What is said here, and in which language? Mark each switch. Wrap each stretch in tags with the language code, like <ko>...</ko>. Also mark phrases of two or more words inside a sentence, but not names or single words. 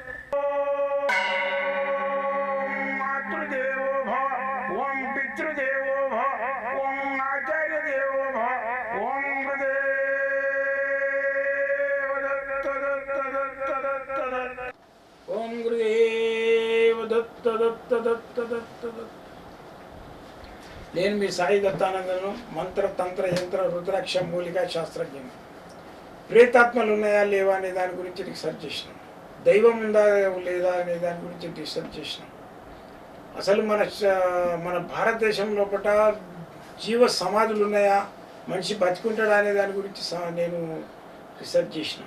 <sa>ओम मातृदेवो भव ओम पितृदेवो भव ओम आचार्य देवो भव ओम गुरुदेव दत्त दत्त दत्त दत्त दत्त ओम गुरुदेव दत्त दत्त दत्त दत्त दत्त</sa> <te>నేను మీ సాయి దత్తానందను మంత్ర తంత్ర యంత్ర రుద్రాక్ష మూలికా శాస్త్రజ్ఞను. ప్రేతాత్మలు ఉన్నాయా లేవా అనే దాని గురించి రీసెర్చ్ చేసినాం. దైవం ఉందా లేదా అనే దాని గురించి రీసెర్చ్ చేసినాం. అసలు మన భారతదేశం లోపల జీవ సమాధులు ఉన్నాయా, మనిషి బతుకుంటాడా అనే దాని గురించి నేను రీసెర్చ్ చేసిన.</te>